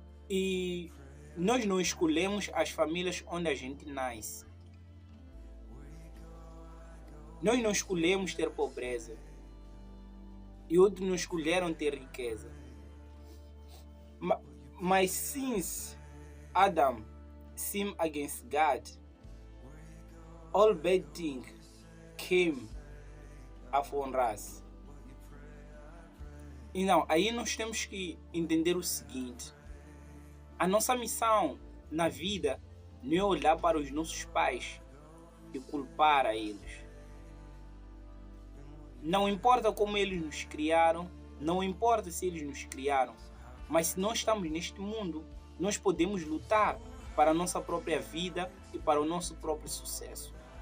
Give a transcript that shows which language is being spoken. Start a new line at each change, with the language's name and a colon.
Portuguese: E nós não escolhemos as famílias onde a gente nasce. Nós não escolhemos ter pobreza. E outros não escolheram ter riqueza.
English: Mas since Adam sinned against God, all bad things came upon us.
Portuguese: E não, aí nós temos que entender o seguinte: a nossa missão na vida não é olhar para os nossos pais e culpar a eles. Não importa como eles nos criaram, não importa se eles nos criaram, mas se nós estamos neste mundo, nós podemos lutar para a nossa própria vida e para o nosso próprio sucesso.